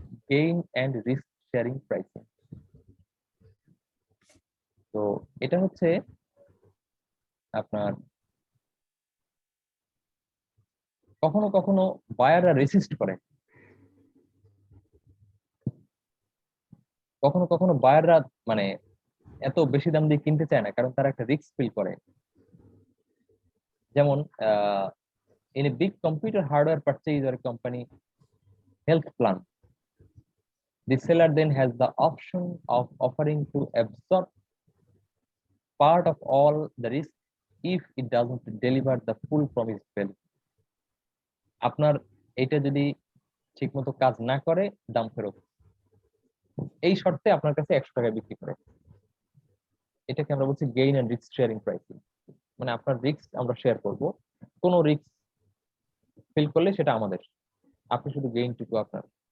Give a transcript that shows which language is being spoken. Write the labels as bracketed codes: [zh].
[bn] Gain and risk sharing pricing, তো এটা হচ্ছে আপনার কখনো কখনো বায়াররা রেসিস্ট করে, কখনো কখনো বায়াররা মানে এত বেশি দাম দিয়ে কিনতে চায় না, কারণ তারা একটা রিস্ক ফিল করে। [en] যেমন in a big computer hardware purchase or a company health plan, the seller then has the option of offering to absorb part of all the risk if it doesn't deliver the full promised value. [bn] আপনার এটা যদি ঠিকমতো কাজ না করে, দাম ফেরত, এই শর্তে আপনার কাছে 100 টাকায় বিক্রি করে। এটাকে আমরা বলছি gain and risk sharing pricing. মানে আপনার রিস্ক আমরা শেয়ার করব, কোনো রিস্ক ফিল করলে সেটা আমাদের, আপনি শুধু গেইনটুকু আপনার।